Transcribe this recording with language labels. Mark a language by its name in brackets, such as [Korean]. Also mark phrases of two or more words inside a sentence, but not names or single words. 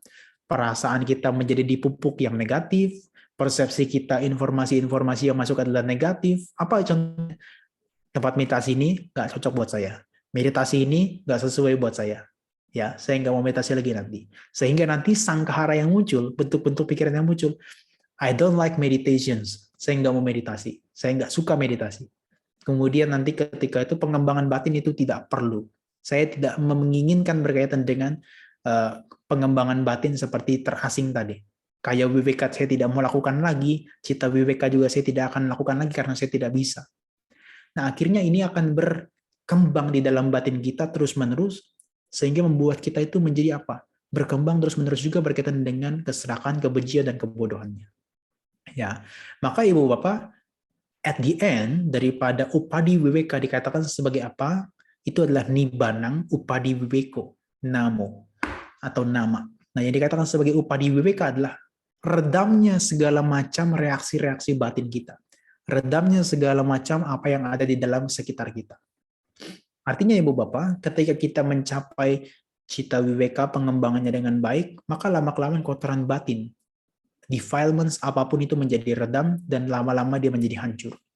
[Indonesian] Perasaan kita menjadi dipupuk yang negatif, persepsi kita informasi-informasi yang masuk adalah negatif. Apa contohnya? Tempat meditasi ini nggak cocok buat saya. Meditasi ini nggak sesuai buat saya. Ya, saya nggak mau meditasi lagi nanti. Sehingga nanti sangkahara yang muncul, bentuk-bentuk pikiran yang muncul, [English] I don't like meditations. [Indonesian] Saya nggak mau meditasi. Saya nggak suka meditasi. Kemudian nanti ketika itu pengembangan batin itu tidak perlu. Saya tidak menginginkan berkaitan dengan pengembangan batin seperti terasing tadi. [Pali] Kayak wiveka [Indonesian] saya tidak mau lakukan lagi, [Pali] cita wiveka [Indonesian] juga saya tidak akan lakukan lagi karena saya tidak bisa. Nah, akhirnya ini akan berkembang di dalam batin kita terus-menerus, sehingga membuat kita itu menjadi apa? Berkembang terus-menerus juga berkaitan dengan keserakahan, kebencian, dan kebodohannya. Ya, maka Ibu Bapak, [English] at the end, [Indonesian] daripada [Pali] upadi wiveka [Indonesian] dikatakan sebagai apa? Itu adalah [Pali] nibanang upadi wiveko, namo, [Indonesian] atau nama. Nah, yang dikatakan sebagai [Pali] upadi wiveka [Indonesian] adalah redamnya segala macam reaksi-reaksi batin kita. Redamnya segala macam apa yang ada di dalam sekitar kita. Artinya Ibu Bapak, ketika kita mencapai [Pali] cita wiveka [Indonesian] pengembangannya dengan baik, maka lama-kelamaan kotoran batin, defilements apapun itu menjadi redam dan lama-lama dia menjadi hancur.